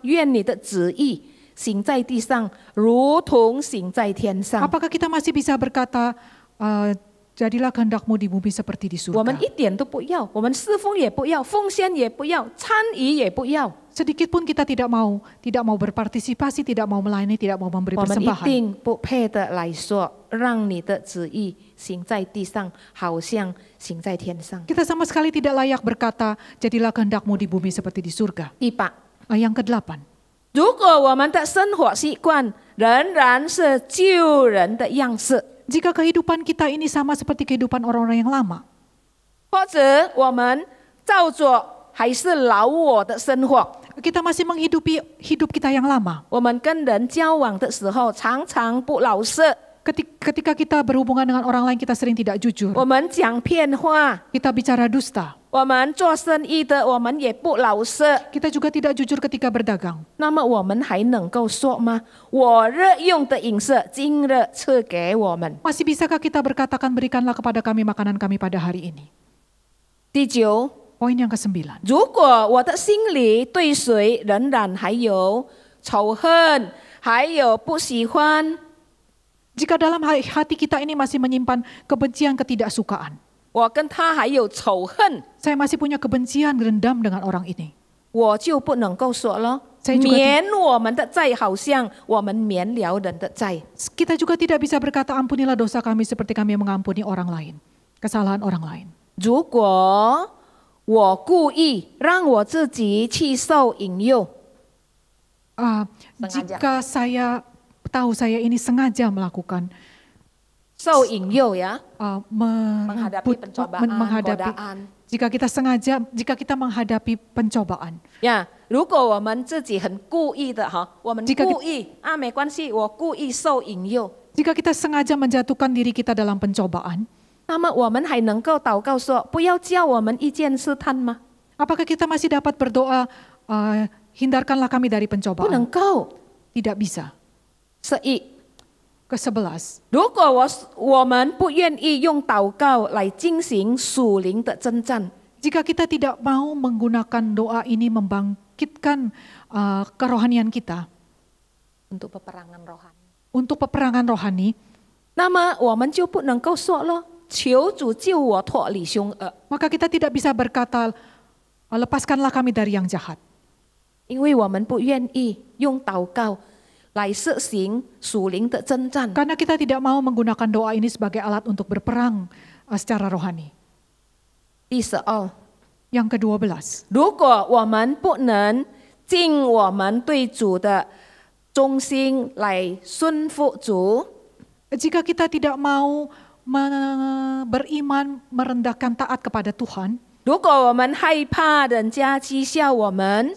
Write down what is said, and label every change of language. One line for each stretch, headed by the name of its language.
Chinese: 愿你的旨意行在地上，如同行在天上。
Indonesian: Apakah kita masih bisa berkata, jadilah kehendak-Mu di bumi seperti di
Chinese: 我们
Indonesian: surga?
Chinese: 一点都不要，我们侍奉也不要，奉献也不要，参与也不要。
Indonesian: Sedikit pun kita tidak mau berpartisipasi, tidak mau melayani, tidak mau memberi
Chinese: 我们一
Indonesian: persembahan.
Chinese: 定不配的来说，让你的旨意行在地上，好像行在天上。
Indonesian: Kita sama sekali tidak layak berkata, jadilah kehendak-Mu di bumi seperti di surga.
Chinese: 第八，
Indonesian: Yang kedelapan,
Chinese: 如果我们的生活习惯仍然是旧人的样式，
Indonesian: jika kehidupan kita ini sama seperti kehidupan orang-orang yang lama,
Chinese: 或者我们照着还是老我的生活，
Indonesian: kita masih menghidupi hidup kita yang lama.
Chinese: 我们跟人交往的时候常常不老实，
Indonesian: Ketika kita berhubungan dengan orang lain, kita sering tidak jujur.
Chinese: 我们讲骗话，
Indonesian: Kita bicara dusta.
Chinese: 我们做生意的我们也不老实。
Indonesian: Kita juga tidak jujur ketika berdagang.
Chinese: 那么我们还能够说吗？我日用的饮食，今日赐给我们。
Indonesian: Masih bisakah kita berkatakan, berikanlah kepada kami makanan kami pada hari ini?
Chinese: 第九，
Indonesian: Poin yang ke-9.
Chinese: 如果我的心里对谁仍然还有仇恨，还有不喜欢，
Indonesian: Jika dalam hati kita ini masih menyimpan kebencian, ketidaksukaan,
Chinese: 我跟他还有仇恨，
Indonesian: saya masih punya kebencian, dendam dengan orang ini,
Chinese: 我就不能够说了。
Indonesian: Saya juga
Chinese: 免我们的债，好像我们免了人的债。
Indonesian: kita juga tidak bisa berkata, ampunilah dosa kami seperti kami mengampuni orang lain, kesalahan orang lain.
Chinese: 如果我故意让我自己去受引诱，
Indonesian: Jika saya tahu saya ini sengaja melakukan
Chinese: 受引诱呀，
Indonesian: menghadapi pencobaan, godaan. jika kita menghadapi pencobaan,
Chinese: 呀，如果我们自己很故意的哈，我们
Indonesian: Jika
Chinese: 故意啊，没关系，我故意受引诱，
Indonesian: jika kita sengaja menjatuhkan diri kita dalam pencobaan,
Chinese: 那么我们还能够祷告说，不要叫我们遇见试探吗？
Indonesian: apakah kita masih dapat berdoa, hindarkanlah kami dari
Chinese: 不能
Indonesian: pencobaan?
Chinese: 够。
Indonesian: Tidak bisa.
Chinese: 11，
Indonesian: Ke-11,
Chinese: 如果我们不愿意用祷告来进行属灵的征战，
Indonesian: jika kita tidak mau menggunakan doa ini membangkitkan kerohanian kita untuk peperangan rohani， untuk peperangan rohani,
Chinese: 那么我们就不能够说了，求主救我脱离凶恶，
Indonesian: maka kita tidak bisa berkata, lepaskanlah kami dari yang jahat.
Chinese: 因为我们不愿意用祷告来实行属灵的征战。
Indonesian: Karena kita tidak mau menggunakan doa ini sebagai alat untuk berperang secara rohani.
Chinese: 第12，
Indonesian: Yang ke-12,
Chinese: 如果我们不能尽我们对主的忠心来顺服主，
Indonesian: jika kita tidak mau beriman, merendahkan taat kepada Tuhan,
Chinese: 如果我们害怕人家讥笑我们，